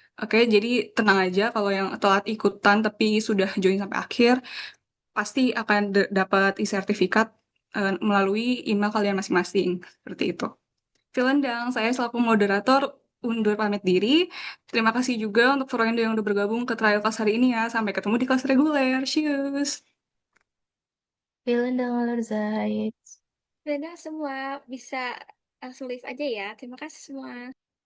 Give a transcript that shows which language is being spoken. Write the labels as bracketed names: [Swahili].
[Indonesian] Oke, jadi tenang aja kalau yang telat ikutan tapi sudah join sampai akhir, pasti akan dapat e-sertifikat melalui email kalian masing-masing. Seperti itu. [German] Vilendang, [Indonesian] saya selaku moderator undur pamit diri. Terima kasih juga untuk Froindo yang udah bergabung ke trial kelas hari ini ya. Sampai ketemu di kelas reguler. [English] Cheers! [German] Vielen Dank allerseits. [Indonesian] Dan semua bisa langsung live aja ya. Terima kasih semua.